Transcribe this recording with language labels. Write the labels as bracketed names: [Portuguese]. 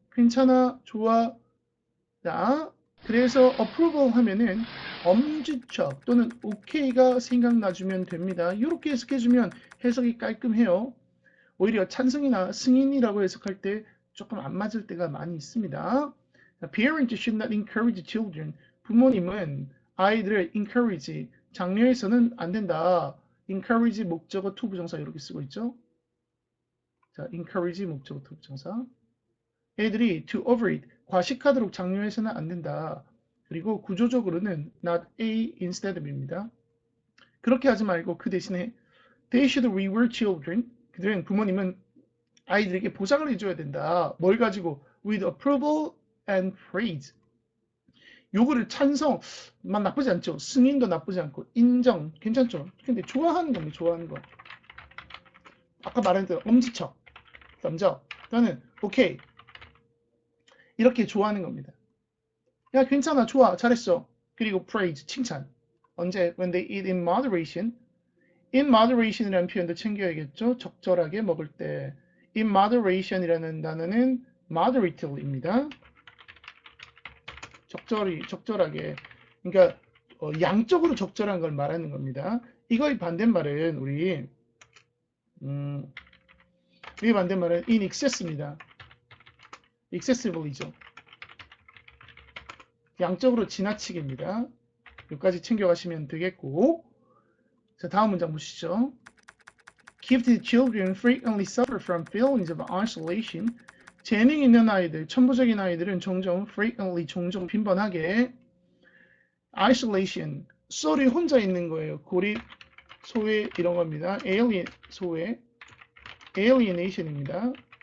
[Korean] 괜찮아, 좋아. 자, 그래서 approval 하면은 엄지척 또는 OK가 생각나주면 됩니다. 이렇게 해석해주면 해석이 깔끔해요. 오히려 찬성이나 승인이라고 해석할 때 조금 안 맞을 때가 많이 있습니다. [English] Parents should not encourage children. [Korean] 부모님은 아이들을 encourage, 장려해서는 안 된다. encourage 목적어 to 부정사 이렇게 쓰고 있죠. 자, encourage 목적어 to 부정사. 애들이 to overeat, 과식하도록 장려해서는 안 된다. 그리고 구조적으로는 not A instead of입니다. 그렇게 하지 말고 그 대신에 [English] they should reward children. [Korean] 그들은 부모님은 아이들에게 보상을 해줘야 된다. 뭘 가지고? [English] with approval and praise. [Korean] 요거를 찬성만 나쁘지 않죠. 승인도 나쁘지 않고 인정 괜찮죠. 근데 좋아하는 겁니다. 좋아하는 거. 아까 말한 대로 엄지척, 덤적 또는 오케이 이렇게 좋아하는 겁니다. 야 괜찮아 좋아 잘했어. 그리고 praise 칭찬. 언제? [English] when they eat in moderation. [Korean] in moderation이라는 표현도 챙겨야겠죠. 적절하게 먹을 때. in moderation이라는 단어는 moderately입니다. 적절하게. 그러니까 양적으로 적절한 걸 말하는 겁니다. 이거의 반대말은 우리 이 반대말은 in excess입니다. excessively죠. 양적으로 지나치게입니다. 여기까지 챙겨가시면 되겠고 자 다음 문장 보시죠. [English] Gifted children frequently suffer from feelings of isolation. [Korean] 재능 있는 아이들, 천부적인 아이들은 종종 frequently, 종종 빈번하게 isolation, solely 혼자 있는 거예요. 고립, 소외 이런 겁니다. alien, 소외, alienation입니다.